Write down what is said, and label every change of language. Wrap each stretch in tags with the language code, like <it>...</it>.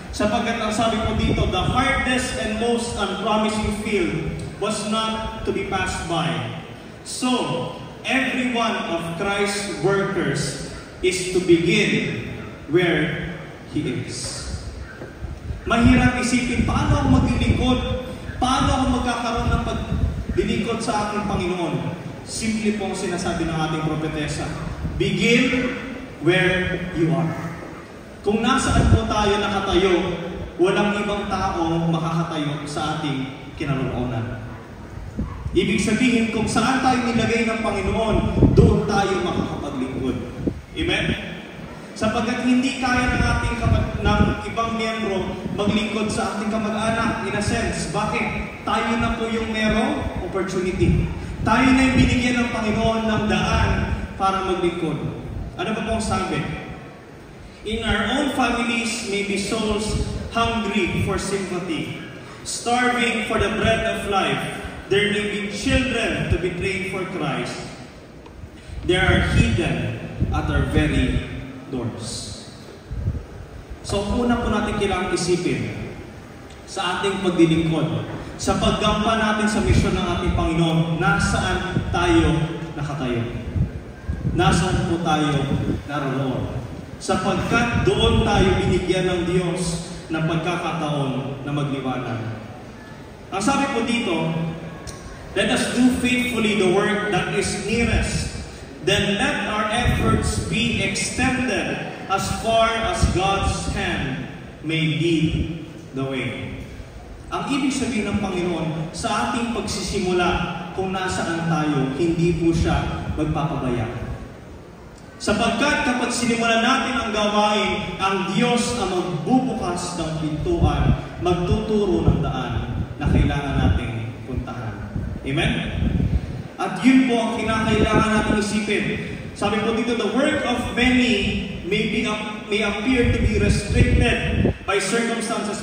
<tl>Sapagkat ang sabi ko dito,</tl> <en>the hardest and most unpromising field was not to be passed by. So, every one of Christ's workers is to begin where He is.</en> <tl>Mahirap isipin, paano ako maglilingkod? Paano ako magkakaroon ng paglilingkod sa ating Panginoon? Simple pong sinasabi ng ating propetesa,</tl> <en>begin where you are.</en> <tl>Kung nasaan po tayo nakatayo, walang ibang taong makakatayo sa ating kinaroroonan. Ibig sabihin, kung saan tayo nilagay ng Panginoon, doon tayo makakapaglingkod. Amen? Sapagkat hindi kaya ng ating ng ibang miyembro maglingkod sa ating kamag-anak,</tl> <en>in a sense.</en> <tl>Bakit? Tayo na po yung merong opportunity. Tayo na yung binigyan ng Panginoon ng daan para maglingkod. Ano ba pong sabi?</tl> <en>In our own families may be souls hungry for sympathy, starving for the bread of life. There may be children to be trained for Christ. They are hidden at our very doors.</en> <tl>So, una po natin kailangang isipin sa ating paglilingkod, sa paggampan natin sa misyon ng ating Panginoon, nasaan tayo nakatayo? Nasaan po tayo naroon? Sapagkat doon tayo binigyan ng Diyos ng pagkakataon na magliwanag. Ang sabi po dito,</tl> <en>let us do faithfully the work that is nearest. Then let our efforts be extended as far as God's hand may lead the way.</en> <tl>Ang ibig sabihin ng Panginoon, sa ating pagsisimula, kung nasaan tayo, hindi po siya magpapabaya. Sapagkat kapag sinimulan natin ang gawain, ang Diyos ang magbubukas ng pintuan, magtuturo ng daan na kailangan nating puntahan. Amen? At yun po ang kinakailangan natin isipin. Sabi po dito,</tl> <en>the work of many may appear to be restricted by circumstances.</en>